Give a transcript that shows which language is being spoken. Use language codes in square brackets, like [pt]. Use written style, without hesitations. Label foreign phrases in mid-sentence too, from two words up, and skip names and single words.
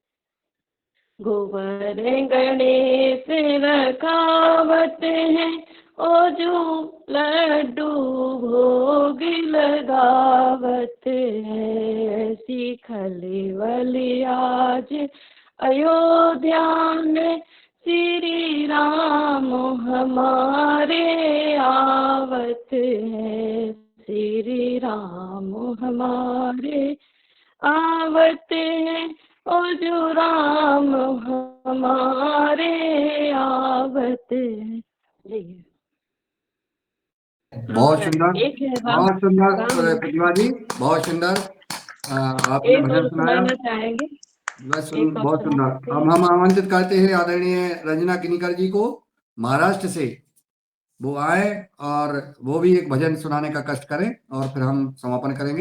[hi] गोबर गणेश रखावत है, ओजो लड्डू भोग लगावत है। ऐसी खलेवली आज अयोध्या में श्री राम हमारे आवत है, श्री राम हमारे आवत है, ओजो राम हमारे आवत है। जी। बहुत सुंदर, एक है बहुत सुंदर राम प्रतिभा जी, बहुत सुंदर। आपने एक भजन और सुनाया, सुनाना चाहेंगे? एक और बहुत सुना सुंदर। सकते अब हैं? हम आमंत्रित करते हैं आदरणीय रंजना किनीकर जी को महाराष्ट्र से, वो आए और वो भी एक भजन सुनाने का कष्ट करें और फिर हम समापन करेंगे।